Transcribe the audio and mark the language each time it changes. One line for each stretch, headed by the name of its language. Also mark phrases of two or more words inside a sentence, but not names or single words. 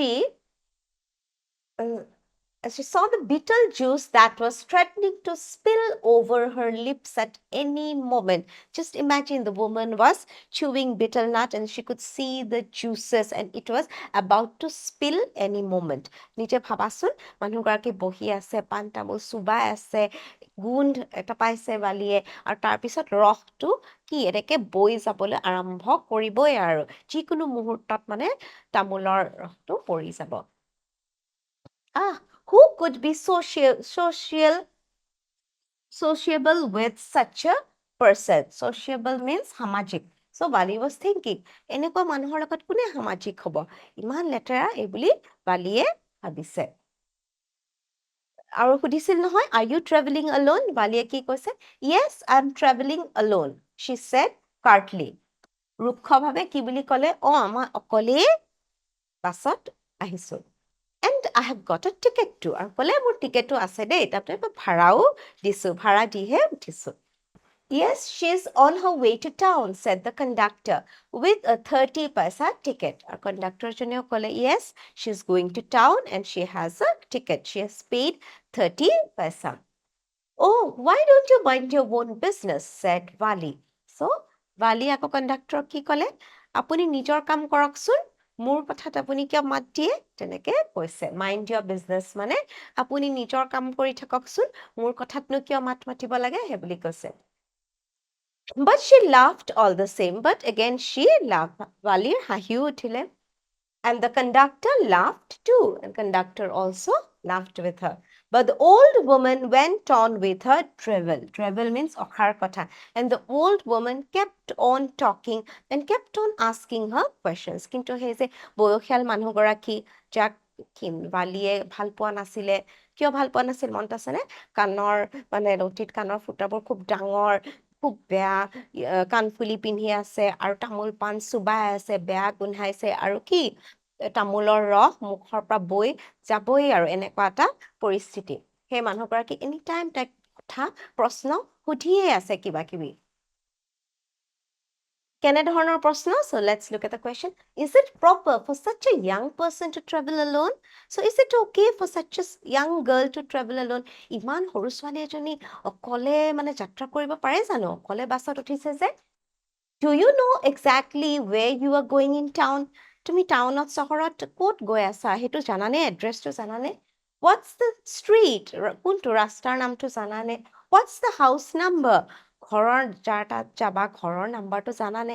English: uh, she saw the betel juice that was threatening to spill over her lips at any moment. Just imagine the woman was chewing betel nut and she could see the juices and it was about to spill any moment.
Assamese: নিজে ভাবাচোন মানুহগৰাকী বহি আছে পান তামোল চুবাই আছে গোন্ধ এটা পাইছে বালিয়ে আৰু তাৰপিছত ৰসটো কি এনেকে বৈ যাবলৈ আৰম্ভ কৰিবই আৰু যিকোনো মুহূৰ্তত মানে তামোলৰ ৰসটো পৰি যাব
English: who could be sociable with such a person? Sociable means সামাজিক. So Bali was thinking,
Assamese: এনেকুৱা মানুহৰ লগত কোনে সামাজিক হ'ব? ইমান লেতেৰা এই বুলি বালিয়ে ভাবিছে। আৰু সুধিছিল নহয়,
English: are you traveling alone?
Assamese: বালিয়ে কি কৈছে?
English: Yes, I'm traveling alone, she said curtly.
Assamese: ৰুক্ষভাৱে কি বুলি ক'লে? মই অকলেই বাছত আহিছো।
English: And I have got a ticket too.
Assamese: আৰু ক'লে মোৰ টিকেটো আছে দেই তাতে মই ভাড়াও দিছো ভাড়া দিহে উঠিছো
English: Yes, she's on her way to town, said the conductor, with a 30 paisa ticket. Our conductor
Assamese: জনেও ক'লে,
English: yes, she's going to town and she has a ticket. She has paid 30 paisa. Oh, why don't you mind your own business, said Vali.
Assamese: So, Vali আকৌ conductor কি ক'লে, আপুনি নিজৰ কাম কৰকচোন মোৰ কথাত আপুনি কিয় মাত দিয়ে তেনেকে কৈছে
English: mind your business
Assamese: মানে আপুনি নিজৰ কাম কৰি থাককচোন মোৰ কথাতনো কিয় মাত মাতিব লাগে সেই বুলি কৈছে
English: But she laughed all the same. But again she laughed. Valir
Assamese: হাঁহিও উঠিলে
English: And the conductor laughed too. And conductor also laughed with her. But the old woman went on with her travel. Travel means
Assamese: অখাৰ কথা.
English: And the old woman kept on talking and kept on asking her questions.
Assamese: কিন্তু সেই যে বয়সীয়াল মানুহগৰাকী যাক বালিয়ে ভাল পোৱা নাছিলে কিয় ভাল পোৱা নাছিল মনত আছেনে কাণৰ মানে লটিত কাণৰ ফুটাবোৰ খুব ডাঙৰ খুব বেয়া কাণফুলি পিন্ধি আছে আৰু তামোল পাণ চুবাই আছে বেয়া গোন্ধাইছে আৰু কি তামোলৰ ৰস মুখৰ পৰা বৈ যাবই আৰু এনেকুৱা এটা পৰিস্থিতি সেই মানুহগৰাকী
English: any time
Assamese: তাইক কথা প্ৰশ্ন সুধিয়ে আছে কিবা কিবি কেনেধৰণৰ প্ৰশ্ন?
English: So let's look at the question. Is it proper for such a young person to travel alone? So is it okay for such a young girl to travel alone?
Assamese: ইমান সৰু ছোৱালী এজনী অকলে মানে যাত্ৰা কৰিব পাৰে জানো? অকলে বাছত উঠিছে যে? Do you know exactly where you are going in town? তুমি টাউনত চহৰত ক'ত গৈ আছা? সেইটো জানানে? এড্ৰেছটো জানানে? What's the street? কোনটো ৰাস্তাৰ নামটো জানানে? What's the house number? ঘৰৰ যাৰ তাত যাবা ঘৰৰ নাম্বাৰটো জানানে?